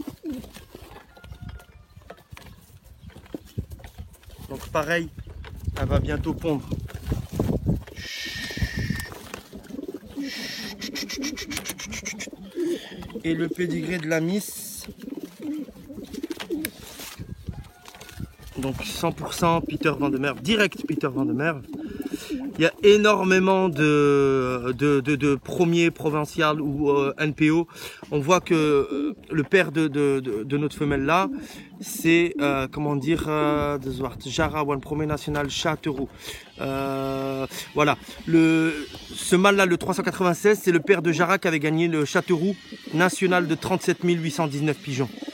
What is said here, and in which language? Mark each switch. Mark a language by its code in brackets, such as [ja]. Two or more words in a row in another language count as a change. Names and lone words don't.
[fr] Donc pareil, elle va bientôt pondre. Et le pédigré de la Miss. Donc 100% Peter Van de Merwe, direct Peter Van de Merwe. Il y a énormément de premiers provincial ou NPO. On voit que le père de notre femelle là, c'est comment dire, Jara ou un premier national Châteauroux. Voilà, ce mâle là, le 396, c'est le père de Jara qui avait gagné le Châteauroux national de 37 819 pigeons.